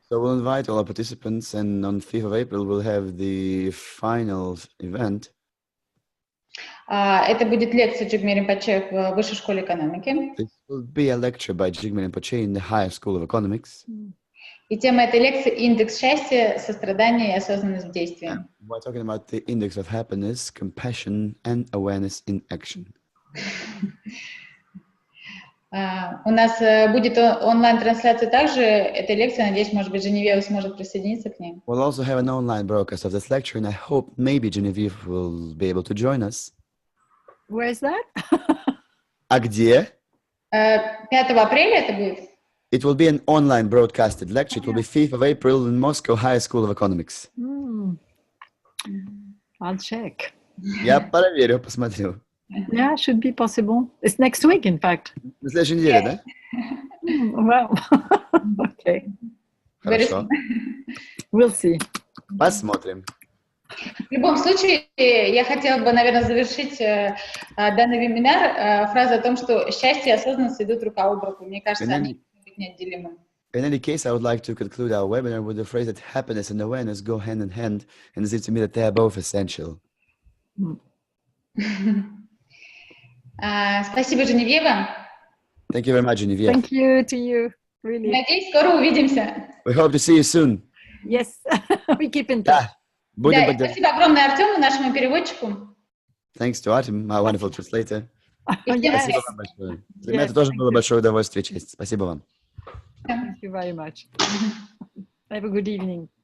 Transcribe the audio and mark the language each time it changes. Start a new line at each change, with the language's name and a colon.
English: So we'll invite all our participants, and on 5th of April we'll have the final event.
Russian: Это будет лекция Джигми Ринпоче в Высшей школе экономики.
English: This will be a lecture by Jigme Rinpoche in the Higher School of Economics.
Russian: И тема этой лекции — индекс счастья, сострадания и осознанность в действии.
English: We're talking about the index of happiness, compassion, and awareness in action.
Russian: У нас будет онлайн-трансляция также этой лекции. Надеюсь, может быть, Женевьева сможет присоединиться к ней.
English: We'll also have an online broadcast of this lecture, and I hope maybe Genevieve will be able to join us. Where is that?
Russian: А где? 5 апреля это будет.
English: It will be an online broadcasted lecture. It will be 5th of April in Moscow Higher School of Economics. I'll check.
Russian: Я проверю, посмотрю.
English: Yeah, should be possible. It's next week, in fact.
Russian: На следующей неделе, да?
English: Well, okay.
Russian: Хорошо.
English: We'll see.
Russian: Посмотрим. В любом случае, я хотела бы, наверное, завершить данный вебинар фразой о том, что счастье и осознанность идут рука об руку. Мне кажется, они могут быть неотделимы.
English: In any case, I would like to conclude our webinar with the phrase that happiness and awareness go hand in hand, and it seems to me that they are both essential.
Russian: Спасибо, Женевьева.
English: Thank you very much, Genevieve. Thank you to you. Really.
Russian: Надеюсь, скоро увидимся.
English: We hope to see you soon. Yes, we keep in touch.
Russian: Да. Будем Да, поддерживать. спасибо огромное Артему, нашему переводчику.
English: Thanks to Artem, my wonderful translator. Yes.
Russian: Спасибо вам большое. Для меня это тоже было большое удовольствие и честь. Спасибо вам.
English: Thank you very much. Have a good evening.